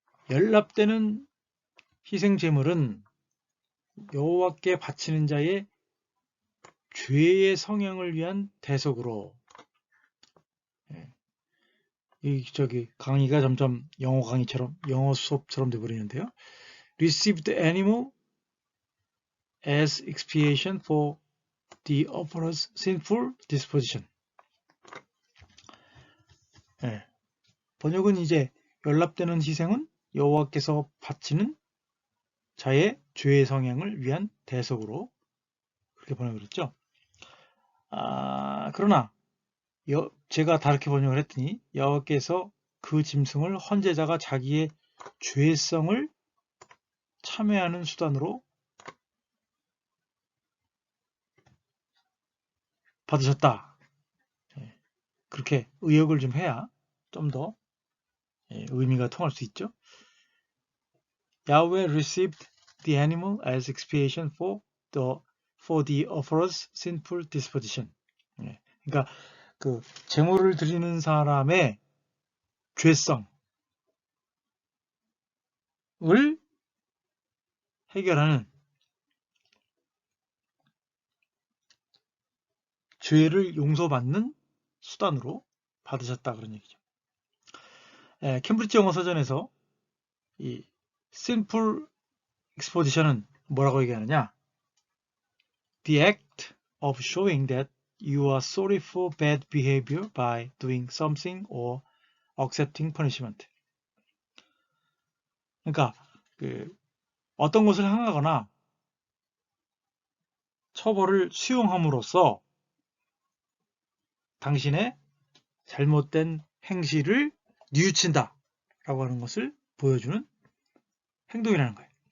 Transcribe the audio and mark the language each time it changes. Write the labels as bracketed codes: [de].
[ko] 연납되는 희생제물은 여호와께 바치는 자의 죄의 성형을 위한 대속으로. 강의가 점점 영어 강의처럼, 영어 수업처럼 돼버리는데요. [en] Receive the animal as expiation for the offerer's sinful disposition. [ko] 번역은 이제 연납되는 희생은 여호와께서 바치는 자의 죄의 성형을 위한 대속으로, 그렇게 번역을 했죠. 그러나 제가 다르게 번역을 했더니 여호와께서 그 짐승을 헌제자가 자기의 죄성을 참회하는 수단으로 받으셨다. 그렇게 의역을 좀 해야 좀 더 의미가 통할 수 있죠. [en] Yahweh received the animal as expiation for the offerer's sinful disposition. [ko] 그러니까 그 제물을 드리는 사람의 죄성을 해결하는, 죄를 용서받는 수단으로 받으셨다, 그런 얘기죠. 캠브리지 영어 서전에서 이 [en] sinful exposition [ko] 은 뭐라고 얘기하느냐? [en] The act of showing that you are sorry for bad behavior by doing something or accepting punishment. [ko] 그러니까 어떤 것을 행하거나 처벌을 수용함으로써 당신의 잘못된 행실을 뉘우친다 라고 하는 것을 보여주는 행동이라는 거예요.